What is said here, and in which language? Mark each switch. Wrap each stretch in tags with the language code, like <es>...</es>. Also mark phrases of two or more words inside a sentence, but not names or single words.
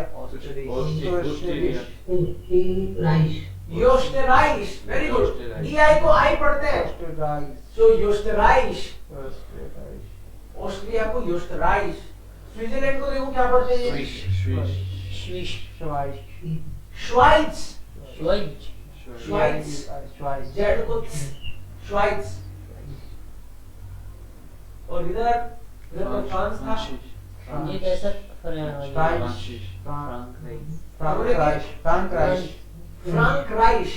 <en>योस्टराइश, very good.</en> <hi>EI को आई पढ़ते हैं, सो योस्टराइश, ऑस्ट्रिया को योस्टराइश। स्विट्जरलैंड को देखो क्या पढ़ते हैं?</hi> <de>Schweiz. श्वाइट्स Schweiz.</de> <hi>श्वाइट्स जेड को श्वाइट्स। और इधर तो फ्रांस था। ये कैसा</hi> <de>फ्रांकराइश</de>